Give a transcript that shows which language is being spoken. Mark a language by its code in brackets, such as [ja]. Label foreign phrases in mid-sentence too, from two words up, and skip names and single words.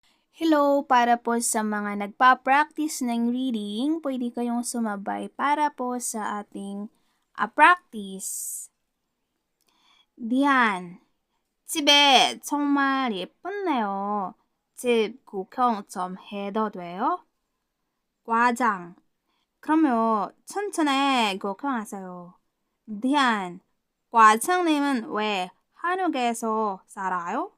[en] Hello! [tl] Para po sa mga nagpa-practice ng reading, pwede kayong sumabay para po sa ating practice. [ko] 디안, 집에 정말 예쁘네요. 집 구경 좀 해도 돼요? 과장, 그러면 천천히 구경하세요. 디안, 과장님은 왜 한국에서 살아요?